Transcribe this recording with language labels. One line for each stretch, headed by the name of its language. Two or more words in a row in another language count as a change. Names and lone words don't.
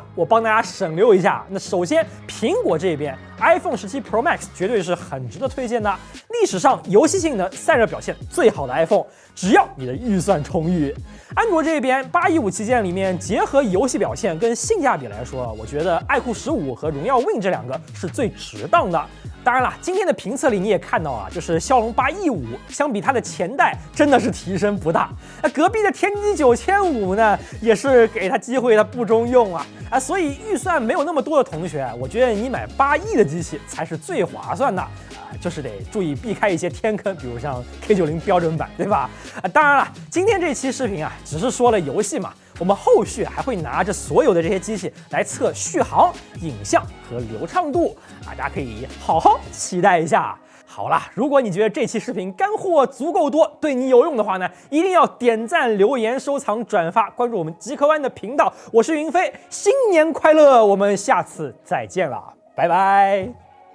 Chinese: 我幫大家省略一下。那首先，蘋果這邊 iPhone 17 Pro Max 絕對是很值得推薦的，歷史上遊戲性能、散熱表現最好的 iPhone， 只要你的預算充裕。安卓這邊815旗艦裡面，結合遊戲表現跟性價比來說，我覺得愛酷15和榮耀 Win 這兩個是最值當的。當然了，今天的評測裡你也看到啊，就是驍龍815相比它的前代真的是提升不大。那隔壁的天玑9500呢，也是給它機會它不中用啊。所以預算沒有那麼多的同學，我覺得你買8億的機器才是最划算的。就是得注意避開一些天坑，比如像 K90 標準版，對吧？當然了，今天這期視頻啊，只是說了遊戲嘛，我們後續還會拿着所有的這些機器來測續航、影像和流暢度，大家可以好好期待一下。好了，如果你覺得這期視頻乾貨足夠多，對你有用的話呢，一定要點讚、留言、收藏、轉發，關注我們極客灣的頻道。我是雲飛，新年快樂！我們下次再見了，拜拜。